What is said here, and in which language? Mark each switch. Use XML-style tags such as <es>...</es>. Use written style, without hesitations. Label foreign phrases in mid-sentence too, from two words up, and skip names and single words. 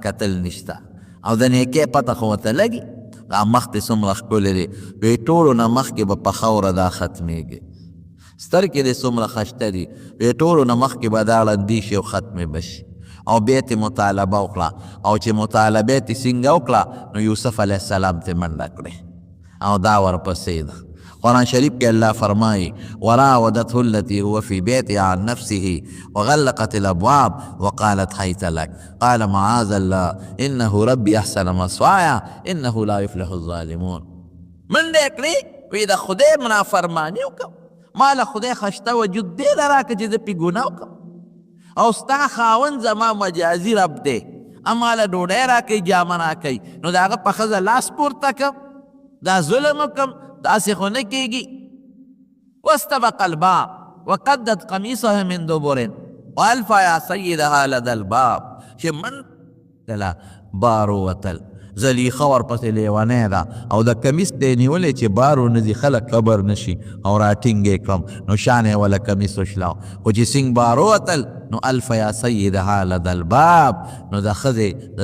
<ps>کتل نشته او د نیکۍ پته خو ورته لګي مخ دې څومره ښکلی دی وایي ټولو نه مخکې به په خاوره دا ختمېږي سترګې دې څومره ښایسته دي وایي ټولو نه مخکې به دا ړندې شي او ختمې به شي او بیا تې مطالبه وکړه او چې مطالبه یې څنګه وکړه نو یوسف علیه السلام تې منډه کړې او دا ورپسې ده قرآن شریف کې الله فرمایي</ps> <ar>وراودته التي هو في بيتها عن نفسه وغلقت الابواب وقالت هيت لك قال معاذ الله انه ربي احسن مثواي انه لا يفلح الظالمون</ar> <ps>من دې کړې وی د خدای منافرماني وکړم ما له خدای خشته وجود ډېره راکړه چې زه پې ګناه وکړم او ستا خاوند زما مجازي رب دی اما له ډوډۍ راکوي جامه راکوي نو د هغه په ښځه لاس پورته کړم دا ظلم وکړم داسې خو نه کېږي</ps> <ar>واستبق الباب وقدت قمیصها من دبر والف یا سیدها لدى الباب</ar> <ps>چې من دله بار ووتل زلیخه ورپسې لیونی ده او د کمیس دی نیولی چې بار ونځي خلک خبر نشي او راټینګ یې کړم نو شان یې وله کمیس وشلاو خو چې څنګه بار ووتل نو</ps> <ar>الف یا سیدها لدى الباب</ar> <ps>نو د ښځې د</ps>